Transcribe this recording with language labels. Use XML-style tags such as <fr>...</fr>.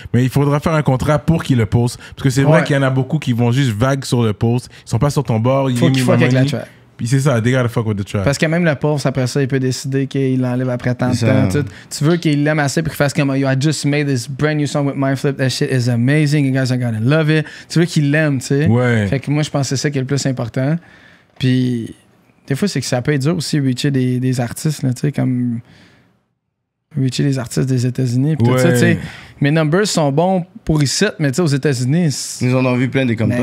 <fr>Mais il faudra faire un contrat pour qu'il le poste. Parce que c'est vrai Ouais. qu'il y en a beaucoup qui vont juste vague sur le post. Ils sont pas sur ton bord. Faut qu'il fuck avec la track. Puis c'est ça,</fr> <en>they gotta fuck with the track.</en> <fr>Parce que même le pauvre, après ça, il peut décider qu'il l'enlève après tant de C'est temps. ça. Tu veux qu'il l'aime assez pour qu'il fasse comme</fr> <en>Yo, I just made this brand new song with Mindflip. That shit is amazing. You guys are gonna love it.</en> <fr>Tu veux qu'il l'aime, tu sais. Ouais. Fait que moi, je pense que c'est ça qui est le plus important. Puis, des fois, c'est que ça peut être dur aussi, reacher des artistes, là, tu sais, comme. Reacher les artistes des États-Unis. Puis tout ça, Ouais. tu sais. Mes numbers sont bons pour ici, mais tu sais, aux États-Unis. Ils en ont vu plein des comme</fr>